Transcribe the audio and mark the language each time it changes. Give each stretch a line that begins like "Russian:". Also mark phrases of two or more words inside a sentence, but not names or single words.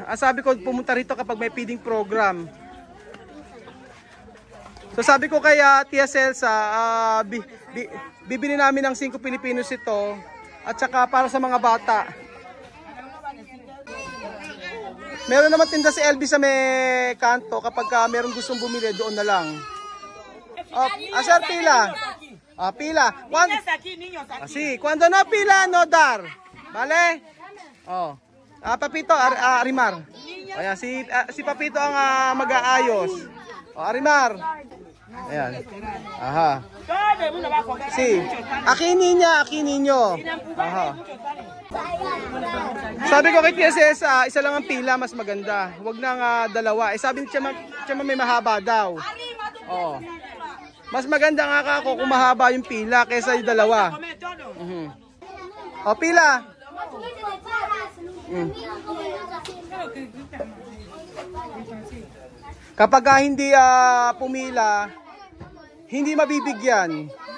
Filipino: Sabi ko pumunta rito kapag may feeding program. So sabi ko kay Tia Celsa, bibili namin ng 5 Pilipinos ito at saka para sa mga bata. Meron naman tinda si LB sa may kanto kapag merong gustong bumili doon na lang. Sir, pila. Pila.
Chavacano: Sí, cuando no pila, no dar. Vale? Papito, Arimar.
Filipino: Ayan, si Papito ang mag-aayos. Arimar. Ayan. Aha.
Chavacano: Si. Aki ninyo. Aha.
Filipino: Sabi ko kay TSS, isa lang ang pila, mas maganda. Huwag nang dalawa. Sabi ni Chama may mahaba daw. Oh. Mas maganda nga ako kung mahaba yung pila kaysa yung dalawa. Pila. Kapag hindi pumila, hindi mabibigyan.